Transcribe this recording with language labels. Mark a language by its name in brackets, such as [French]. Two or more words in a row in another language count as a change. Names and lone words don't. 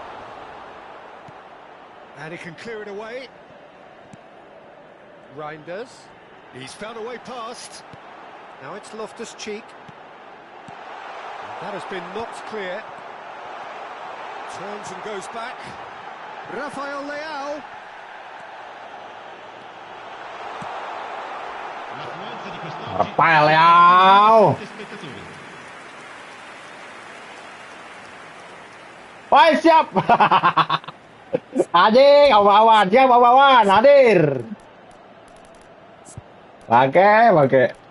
[English] And he can clear it away. Reinders. He's found a way past. Now it's Loftus-Cheek. That has been knocked clear. Turns and goes back. Rafael Leao. [Italian] L'affluenza di quest'oggi [English] Rafael Leao. [Italian] spettatori. [Indonesian] Woi, siap. Anjing, awan, siap awan, hadir. Oke.